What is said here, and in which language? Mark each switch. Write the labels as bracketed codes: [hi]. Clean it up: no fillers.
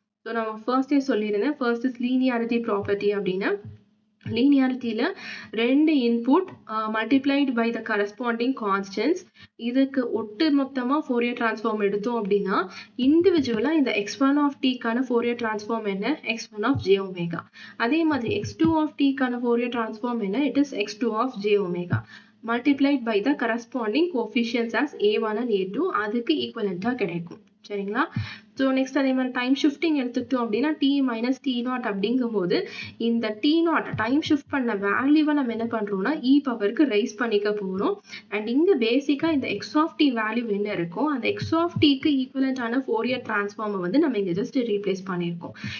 [ta] So நம்ம ஃபர்ஸ்டே சொல்லியிருந்தேன் [en] First is linearity property. [ta] அப்படின்னா லீனியாரிட்டியில் 2 input multiplied by the corresponding constants. இதுக்கு ஒட்டு மொத்தமாக ஃபோரியர் டிரான்ஸ்ஃபார்ம் எடுத்தோம் அப்படின்னா இண்டிவிஜுவலாக இந்த x1 ஆஃப் டிக்கான ஃபோரியர் டிரான்ஸ்ஃபார்ம் என்ன? x1 of J omega. அதே மாதிரி x2 ஆஃப் டிக்கான ஃபோரியர் டிரான்ஸ்ஃபார்ம் என்ன? [en] It is x2 of j omega multiplied by the corresponding coefficients as a1 and a2. [ta] அதுக்கு ஈக்குவலண்ட்டாக கிடைக்கும். சரிங்களா? ஸோ நெக்ஸ்ட் அதே மாதிரி டைம் ஷிஃப்டிங் எடுத்துக்கிட்டோம் அப்படின்னா டி மைனஸ் டி நாட் அப்படிங்கும்போது இந்த டி நாட் டைம் ஷிஃப்ட் பண்ண வேல்யூவை நம்ம என்ன பண்ணுறோம்னா இ பவருக்கு ரைஸ் பண்ணிக்க போகிறோம். அண்ட் இங்கே பேசிக்காக இந்த எக்ஸ் ஆஃப் டி வேல்யூ என்ன இருக்கும் அந்த எக்ஸ் ஆஃப் டிக்கு ஈக்குவலண்டான ஃபோரியர் டிரான்ஸ்ஃபார்மை வந்து நம்ம இங்கே ஜஸ்ட் ரீப்ளேஸ் பண்ணியிருக்கோம்.